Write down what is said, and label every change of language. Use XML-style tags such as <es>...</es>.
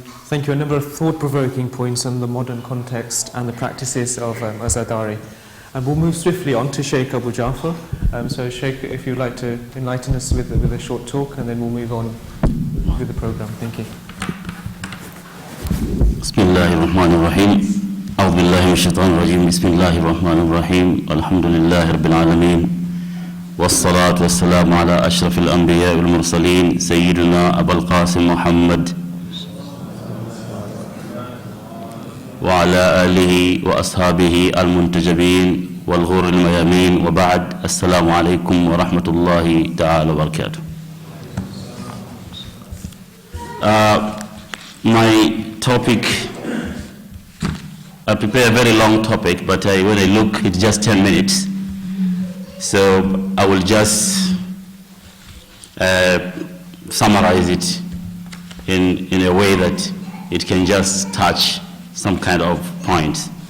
<en>Thank you. A number of thought-provoking points on the modern context and the practices of azadari. And we'll move swiftly on to Shaykh Abu Jaffar. So Shaykh, if you'd like to enlighten us with a short talk, and then we'll move on with the program. Thank you.</en> <ar>Bismillahirrahmanirrahim. أعوذ بالله من الشيطان الرجيم. بسم الله الرحمن الرحيم. الحمد لله رب العالمين. والصلاة والسلام على أشرف الأنبياء والمرسلين سيدنا أبا القاسم محمد وعلى آله وأصحابه المنتجبين والغور الميامين وبعد السلام عليكم ورحمة الله تعالى وبركاته.</ar> <en>My topic, I prepared a very long topic, but when I look, it's just 10 minutes. So I will just summarize it in a way that it can just touch some kind of point.</en>